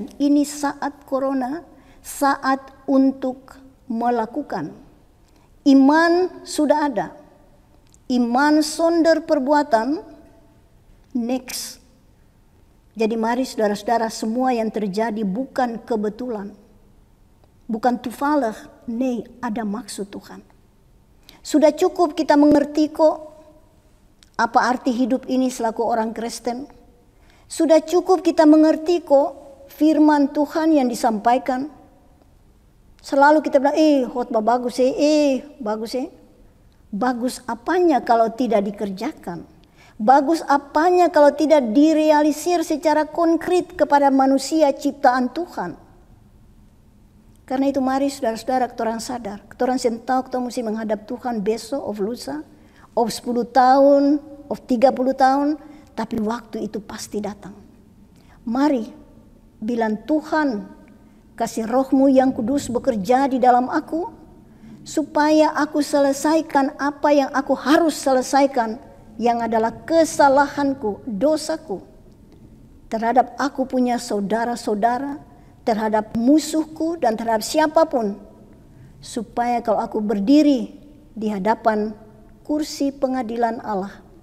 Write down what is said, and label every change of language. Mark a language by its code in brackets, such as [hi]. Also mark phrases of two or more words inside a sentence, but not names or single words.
[id] Ini saat corona, saat untuk melakukan. Iman sudah ada. Iman sonder perbuatan, next. Jadi mari saudara-saudara, semua yang terjadi bukan kebetulan. Bukan [nl] toevallig, nee, [id] ada maksud Tuhan. Sudah cukup kita mengerti kok apa arti hidup ini selaku orang Kristen. Sudah cukup kita mengerti kok firman Tuhan yang disampaikan. Selalu kita bilang, khotbah bagus bagus. Bagus apanya kalau tidak dikerjakan? Bagus apanya kalau tidak direalisir secara konkret kepada manusia ciptaan Tuhan? Karena itu mari saudara-saudara, ketoran sadar. Ketoran sentau, kita mesti menghadap Tuhan besok, of lusa. Of 10 tahun, of 30 tahun, tapi waktu itu pasti datang. Mari, bilang Tuhan, kasih rohmu yang kudus bekerja di dalam aku, supaya aku selesaikan apa yang aku harus selesaikan, yang adalah kesalahanku, dosaku, terhadap aku punya saudara-saudara, terhadap musuhku, dan terhadap siapapun, supaya kalau aku berdiri di hadapan kursi pengadilan Allah,